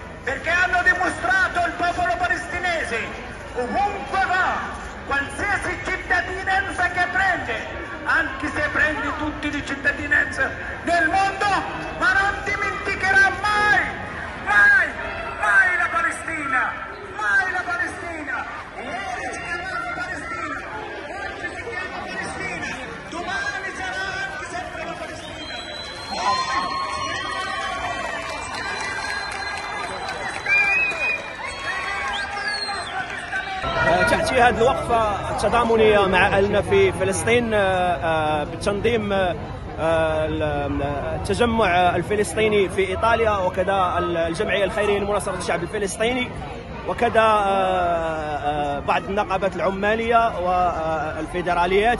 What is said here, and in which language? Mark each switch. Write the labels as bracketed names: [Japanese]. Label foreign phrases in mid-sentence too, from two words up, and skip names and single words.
[Italian] perché hanno dimostrato il popolo palestinese, ovunque va, qualsiasi cittadinanza che prende, anche se prende tutte le cittadinanze del mondo, ma non dimenticherà mai, mai, mai la Palestina, mai la Palestina. Ieri si chiamava Palestina, oggi si chiama Palestina, domani sarà anche sempre la Palestina. [Arabic] تأتي هذه الوقفة التضامنية مع أهلنا في فلسطين بتنظيم التجمع الفلسطيني في إيطاليا، وكذا الجمعية الخيرية لمناصرة الشعب الفلسطيني، وكذا بعض النقابات العمالية والفيدراليات.